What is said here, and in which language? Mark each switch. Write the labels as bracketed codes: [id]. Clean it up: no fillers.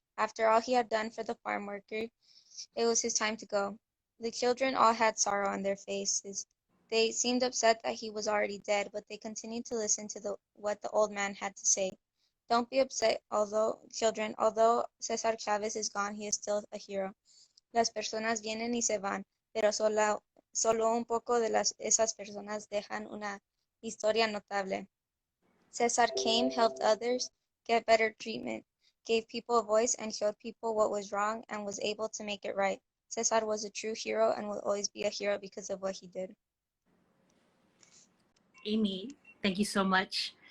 [en] After all he had done for the farm worker, it was his time to go. The children all had sorrow on their faces. They seemed upset that he was already dead, but they continued to listen to what the old man had to say. Don't be upset, children, although Cesar Chavez is gone, he is still a hero. [es] Las personas vienen y se van, pero solo un poco de esas personas dejan una historia notable. [en] Cesar came, helped others get better treatment, gave people a voice, and showed people what was wrong and was able to make it right. Cesar was a true hero and will always be a hero because of what he did. Amy, thank you so much.